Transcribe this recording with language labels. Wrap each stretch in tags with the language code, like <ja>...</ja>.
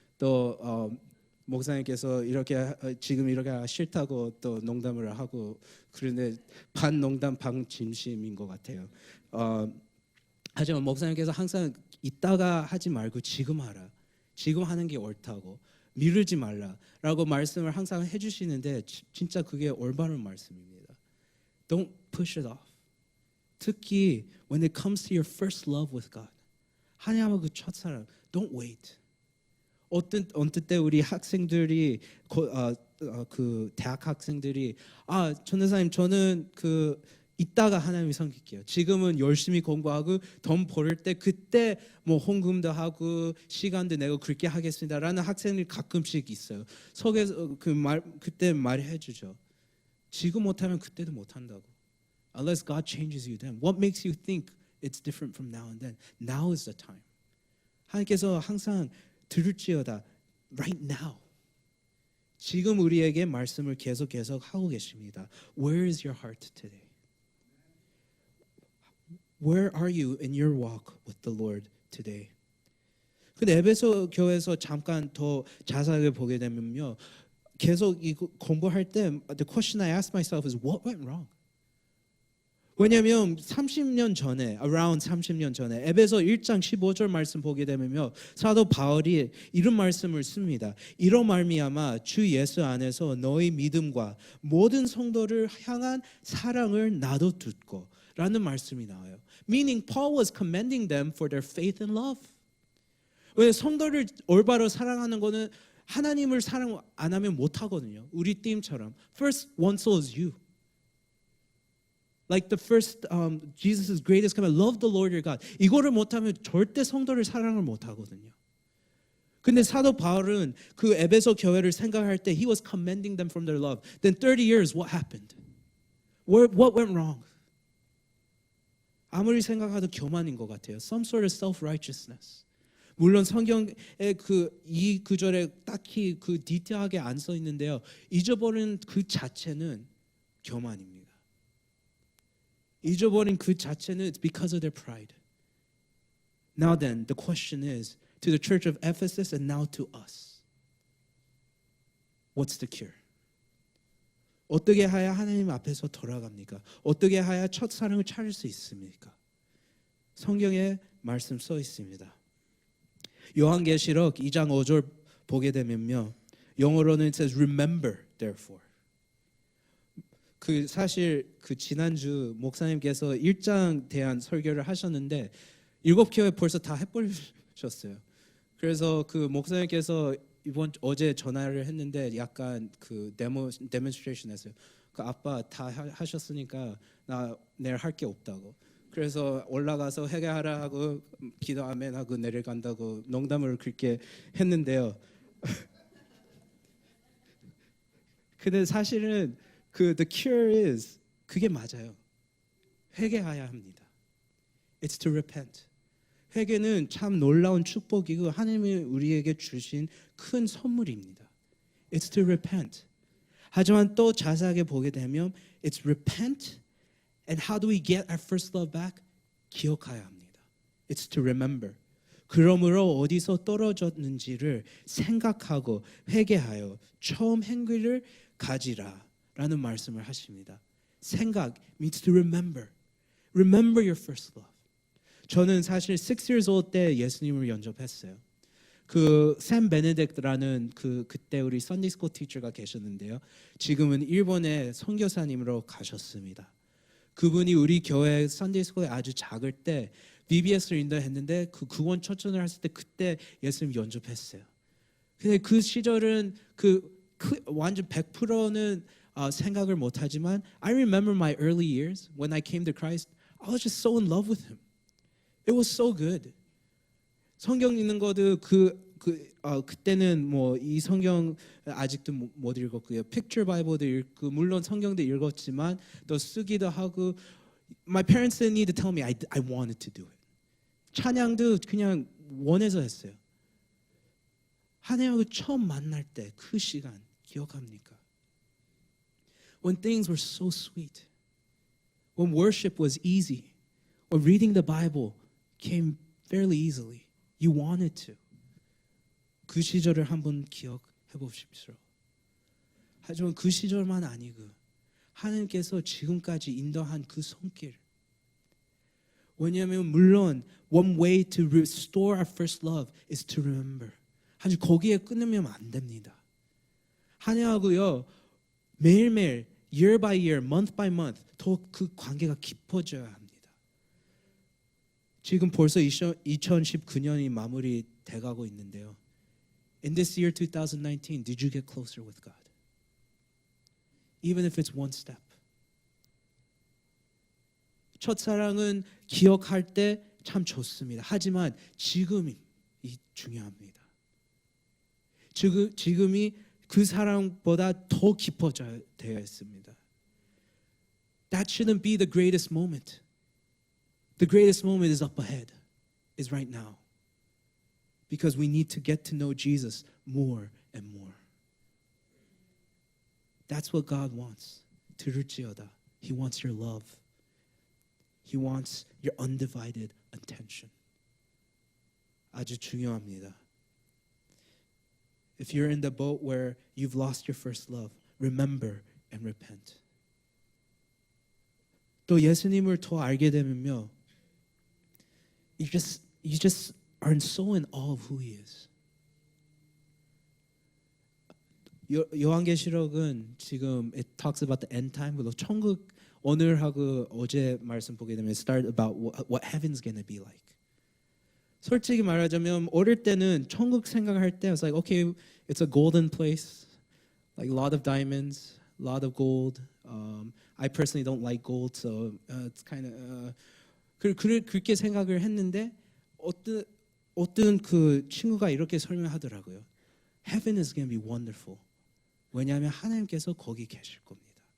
<ko>또 목사님께서 이렇게 지금 이렇게 싫다고 또 농담을 하고 그런데 반 농담 반 진심인 것 같아요. 하지만 목사님께서 항상 이따가 하지 말고 지금 하라. 지금 하는 게 옳다고 미루지 말라라고 말씀을 항상 해주시는데 진짜 그게 올바른 말씀입니다.</ko> <en>Don't push it off.</en> <ko>특히</ko> <en>when it comes to your first love with God.</en> <ko>하나님과 그 첫사랑.</ko> <en>Don't wait.</en> <ko>어떤 때 우리 학생들이 그 대학 학생들이 전도사님 저는 그 이따가 하나님이 섬길게요. 지금은 열심히 공부하고 돈 벌을 때 그때 뭐 헌금도 하고 시간도 내고 그렇게 하겠습니다라는 학생들이 가끔씩 있어요. 속에서 그때 말해 주죠. 지금 못하면 그때도 못한다고.</ko> <en>Unless God changes you then. What makes you think it's different from now and then? Now is the time.</en> <ko>하나님께서 항상 들을지어다</ko> <en>right now.</en> <ko>지금 우리에게 말씀을 계속 하고 계십니다.</ko> <en>Where is your heart today? Where are you in your walk with the Lord today?</en> <ko>근데 에베소 교회에서 잠깐 더 자세하게 보게 되면요, 계속 이 공부할 때</ko> <en>the question I ask myself is what went wrong?</en> <ko>왜냐하면 30년 전에, around 30년 전에 에베소 1장 15절 말씀 보게 되면요, 사도 바울이 이런 말씀을 씁니다. 이로 말미암아 주 예수 안에서 너희 믿음과 모든 성도를 향한 사랑을 나도 듣고 라는 말씀이 나와요.</ko> <en>Meaning Paul was commending them for their faith and love.</en> <ko>왜 성도를 올바로 사랑하는 거는 하나님을 사랑 안 하면 못 하거든요. 우리 팀처럼</ko> <en>first one soul is you. Like the first Jesus' greatest command, love the Lord your God.</en> <ko>이거를 못하면 절대 성도를 사랑을 못 하거든요. 근데 사도 바울은 그 에베소 교회를 생각할 때</ko> <en>he was commending them from their love. Then 30 years what happened? What went wrong?</en> <ko>아무리 생각해도 교만인 것 같아요.</ko> <en>Some sort of self-righteousness.</en> <ko>물론 성경에 이 구절에 딱히 그 디테일하게 안 써 있는데요. 잊어버린 그 자체는 교만입니다. 잊어버린 그 자체는</ko> <en>it's because of their pride. Now then, the question is to the church of Ephesus and now to us. What's the cure?</en> <ko>어떻게 해야 하나님 앞에서 돌아갑니까? 어떻게 해야 첫 사랑을 찾을 수 있습니까? 성경에 말씀 써 있습니다. 요한계시록 2장 5절 보게 되면요, 영어로는</ko> <en>it says remember therefore.</en> <ko>그 사실 그 지난주 목사님께서 1장 대한 설교를 하셨는데 7교회 벌써 다 해버리셨어요. 그래서 그 목사님께서 어제 전화를 했는데 약간 그 데몬스트레이션 했어요. 그 아빠 다 하셨으니까 나 내일 할 게 없다고. 그래서 올라가서 회개하라 하고 기도 아멘 하고 내려간다고 농담을 그렇게 했는데요. 근데 사실은</ko> <en>the cure is</en> <ko>그게 맞아요. 회개해야 합니다.</ko> <en>It's to repent.</en> <ko>회개는 참 놀라운 축복이고 하나님이 우리에게 주신 큰 선물입니다.</ko> <en>It's to repent.</en> <ko>하지만 또 자세하게 보게 되면</ko> <en>it's repent and how do we get our first love back?</en> <ko>기억해야 합니다.</ko> <en>It's to remember.</en> <ko>그러므로 어디서 떨어졌는지를 생각하고 회개하여 처음 행위를 가지라 라는 말씀을 하십니다. 생각</ko> <en>means to remember. Remember your first love.</en> <ko>저는 사실</ko> <en>6 years old</en> <ko>때 예수님을 영접했어요. 샘 베네딕트라는 그때 우리 Sunday School teacher가 계셨는데요. 지금은 일본의 선교사님으로 가셨습니다. 그분이 우리 교회 Sunday School에 아주 작을 때 VBS를 인도했는데 그 구원 초청을 했을 때 그때 예수님 영접했어요. 근데 그 시절은 완전 100%는 생각을 못하지만</ko> <en>I remember my early years when I came to Christ. I was just so in love with Him. It was so good.</en> <ko>성경 읽는 것도 그때는 뭐 이 성경 아직도 못 읽었고요. Picture Bible도 읽고 물론 성경도 읽었지만 또 쓰기도 하고.</ko> <en>My parents didn't need to tell me I wanted to do it.</en> <ko>찬양도 그냥 원해서 했어요. 하나님하고 처음 만날 때 그 시간 기억합니까?</ko> <en>When things were so sweet. When worship was easy. When reading the Bible came fairly easily. You wanted to.</en> <ko>그 시절을 한번 기억해 보십시오. 하지만 그 시절만 아니고 하나님께서 지금까지 인도한 그 손길. 왜냐하면 물론</ko> <en>one way to restore our first love is to remember.</en> <ko>아주 거기에 끊으면 안 됩니다. 하나님하고요 매일매일</ko> <en>year by year, month by month</en> <ko>더 그 관계가 깊어져야 합니다. 지금 벌써 2019년이 마무리 돼가고 있는데요.</ko> <en>In this year 2019, did you get closer with God? Even if it's one step.</en> <ko>첫사랑은 기억할 때 참 좋습니다. 하지만 지금이 중요합니다. 지금이 그 사랑보다 더 깊어져야 되어 있습니다.</ko> <en>That shouldn't be the greatest moment. The greatest moment is up ahead, is right now. Because we need to get to know Jesus more and more. That's what God wants.</en> <ko>들을지어다.</ko> <en>He wants your love. He wants your undivided attention.</en> <ko>아주 중요합니다.</ko> <en>If you're in the boat where you've lost your first love, remember and repent.</en> <ko>또 예수님을 더 알게 되면요,</ko> <en>you just are so in awe of who He is.</en> <ko>요한계시록은 지금</ko> <en>it talks about the end time.</en> <ko>그리고 천국 오늘하고 어제 말씀 보게 되면</ko> <en>start about what heaven's gonna be like.</en> <ko>솔직히 말하자면 어릴 때는 천국 생각할 때</ko> <en>I was like, okay, it's a golden place, like a lot of diamonds, a lot of gold. I personally don't like gold, so it's kind of</en> <ko>그렇게 생각을 했는데 어떤 그 친구가 이렇게 설명하더라고요.</ko> <en>Heaven is going to be wonderful.</en> <ko>왜냐하면 하나님께서 거기 계실 겁니다.</ko>